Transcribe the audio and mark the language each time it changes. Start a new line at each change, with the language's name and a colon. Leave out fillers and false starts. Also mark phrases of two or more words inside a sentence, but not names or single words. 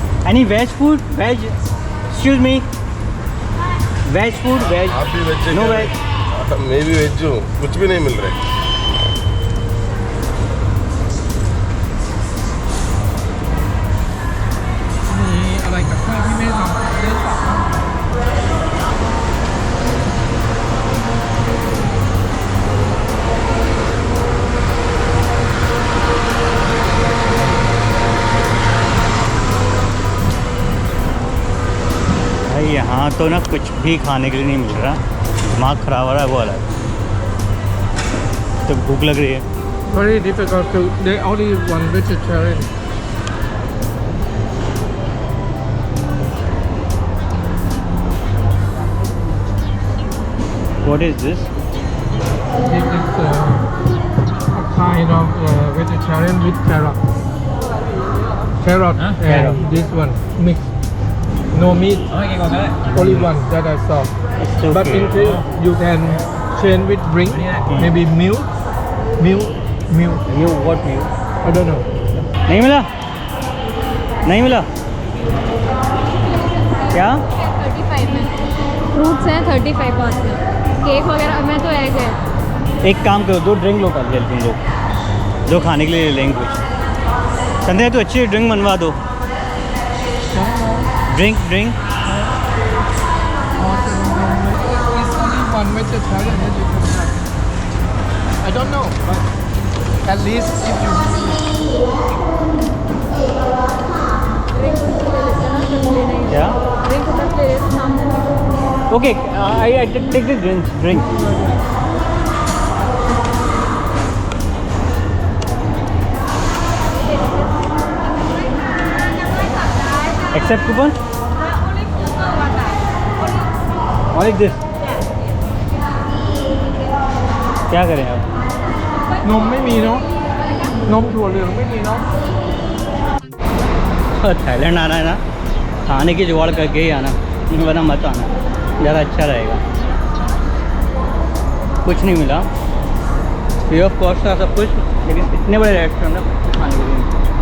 English: Any veg food? Veg? Excuse me. Veg food? Veg?
Hindi: आप भी वेज
English: No veg.
Hindi: मैं भी वेज हूँ, कुछ भी नहीं मिल रहा है।
Thai: มีอะไรกับข้าวที่แม่ทำเลือกสั่ง
Hindi: भाई यहाँ तो ना कुछ भी खाने के लिए नहीं मिल रहा, दिमाग ख़राब हो रहा है वो अलग। तो भूख लग रही है।
English: Very difficult to. They only one vegetarian. What is this? This is a kind of vegetarian with carrot. Carrot and Carrot. this one mixed. No meat. Only one that I saw. It's But okay. in case you can change with drink, maybe milk. New what new? I don't know.
Hindi: नहीं मिला? नहीं मिला? क्या? 35 में फ्रूट्स हैं 35 पास में, केक वगैरह में तो एग है। एक काम करो, 2 ड्रिंक लो कर तुम लोग, 2 खाने के लिए ले लेंगे कुछ। संध्या तो अच्छी ड्रिंक बनवा दो। ड्रिंक
English: It's only one vegetarian that you can have. I don't know, but at least if you
Hindi: क्या?
English: Okay, I take the drink. Accept coupon? Only this.
Hindi: क्या करें अब?
Thai: นมไม่มีเนาะนมถั่วเหลืองไม่มีเนาะ
Hindi: थाईलैंड आना है ना, खाने की जुगाड़ करके ही आना, वरना मत आना, ज़्यादा अच्छा रहेगा। कुछ नहीं मिला,
English: free of cost
Hindi: था सब कुछ, लेकिन इतने बड़े रेस्टोरेंट में कुछ खाने के लिए नहीं।